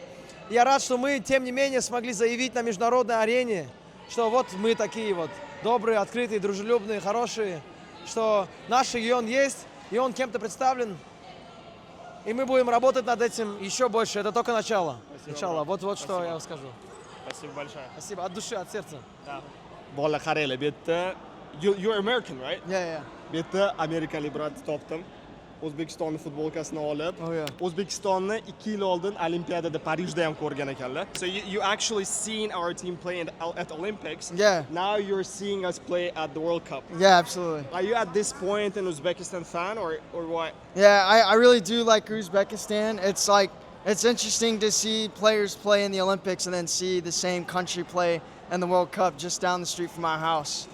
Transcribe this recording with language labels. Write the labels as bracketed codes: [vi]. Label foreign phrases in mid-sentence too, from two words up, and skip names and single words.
[ru] Я рад, что мы, тем не менее, смогли заявить на международной арене, что вот мы такие вот добрые, открытые, дружелюбные, хорошие, что наш регион есть, и он кем-то представлен. И мы будем работать над этим еще больше. Это только начало. Начало. Вот что я скажу. Спасибо большое. Спасибо. От души, от сердца. Да. [uz] Bola qaranglar, bu yerda [en] you're American, right? Yeah. [uz] Bu yerda amerikalik brat topdim. O'zbekistonning futbolkasini olib, O'zbekistonni 2 yil oldin Olimpiadada Parijda ham ko'rgan ekanlar. [en] So you actually seen our team play at Olympics. Yeah. Now you're seeing us play at the World Cup. Yeah, absolutely. Are you at this point an Uzbekistan fan or what? Yeah, I really do like Uzbekistan. It's interesting to see players play in the Olympics and then see the same country play in the World Cup just down the street from our house.